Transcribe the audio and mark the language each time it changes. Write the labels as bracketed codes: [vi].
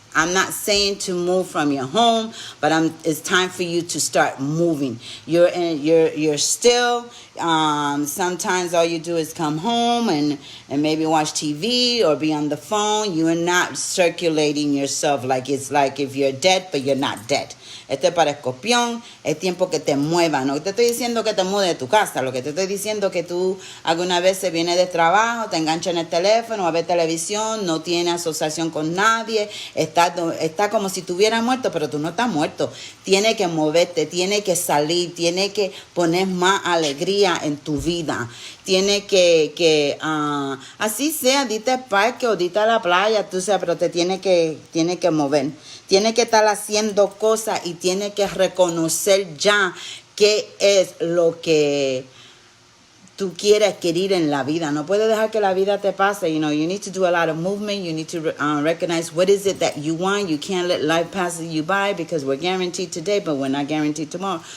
[en] I'm not saying to move from your home, but it's time for you to start moving. You're still. Sometimes all you do is come home and maybe watch TV or be on the phone. You are not circulating yourself like it's like if you're dead, but you're not dead. [es] Esto es para Escorpión, es tiempo que te muevas. No te estoy diciendo que te mudes de tu casa, lo que te estoy diciendo es que tú alguna vez vienes de trabajo, te enganchas en el teléfono, a ver televisión, no tienes asociación con nadie, está como si estuvieras muerto, pero tú no estás muerto. Tienes que moverte, tienes que salir, tienes que poner más alegría en tu vida. Tiene que así sea, dite al parque o dite a la playa, tú sabes, pero te tiene que mover. Tiene que estar haciendo cosas y tiene que reconocer ya qué es lo que tú quieres adquirir en la vida. No puedes dejar que la vida te pase. [en] You need to do a lot of movement. You need to recognize what is it that you want. You can't let life pass you by, because we're guaranteed today, but we're not guaranteed tomorrow.